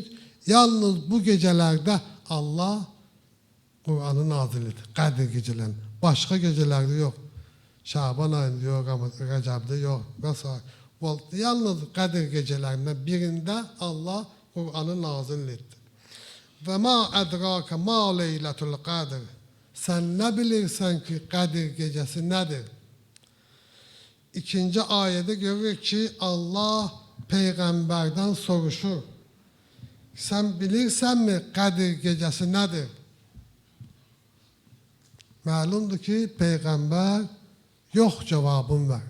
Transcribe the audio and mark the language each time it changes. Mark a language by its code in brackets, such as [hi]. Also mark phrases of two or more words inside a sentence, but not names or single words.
[az] Yalnız bu gecelerde Allah Kur'an'ı nazil etti. Kadir gecelerini. Başka gecelerde yok. Şaban ayında yok ama Recep'de yok. Vesaire. Yalnız Kadir gecelerinden birinde Allah Kur'an'ı nazil etti. [ar] وما أدراك ما ليلة القدر. [az] Sen ne bilirsen ki Kadir gecesi nedir? İkinci ayette görür ki Allah peygamberden soruşur. Sen bilirsen mi Kadir gecesi nedir? Malumdur ki peygamber yok cevabını ver.